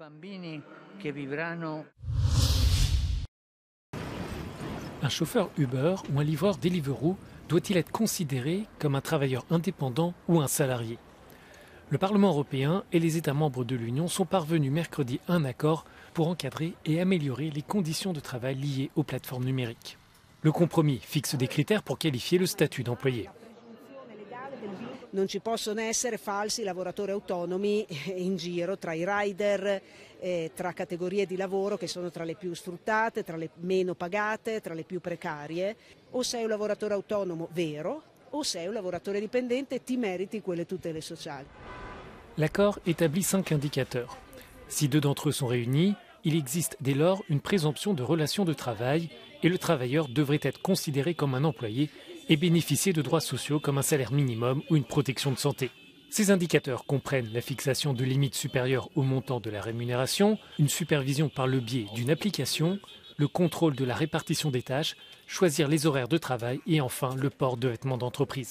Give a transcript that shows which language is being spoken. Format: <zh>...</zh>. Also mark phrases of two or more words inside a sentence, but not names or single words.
<fr>Un chauffeur Uber ou un livreur Deliveroo doit-il être considéré comme un travailleur indépendant ou un salarié? Le Parlement européen et les États membres de l'Union sont parvenus mercredi à un accord pour encadrer et améliorer les conditions de travail liées aux plateformes numériques. Le compromis fixe des critères pour qualifier le statut d'employé.</fr> <it>Non ci possono essere falsi lavoratori autonomi in giro tra I rider, tra categorie di lavoro che sono tra le più sfruttate, tra le meno pagate, tra le più precarie. O sei un lavoratore autonomo vero o sei un lavoratore dipendente e ti meriti quelle tutele sociali.</it> <fr>L'accord établit 5 indicateurs. Si 2 d'entre eux sont réunis, il existe dès lors une présomption de relation de travail et le travailleur devrait être considéré comme un employé et bénéficier de droits sociaux comme un salaire minimum ou une protection de santé. Ces indicateurs comprennent la fixation de limites supérieures au montant de la rémunération, une supervision par le biais d'une application, le contrôle de la répartition des tâches, choisir les horaires de travail et enfin le port de vêtements d'entreprise.</fr>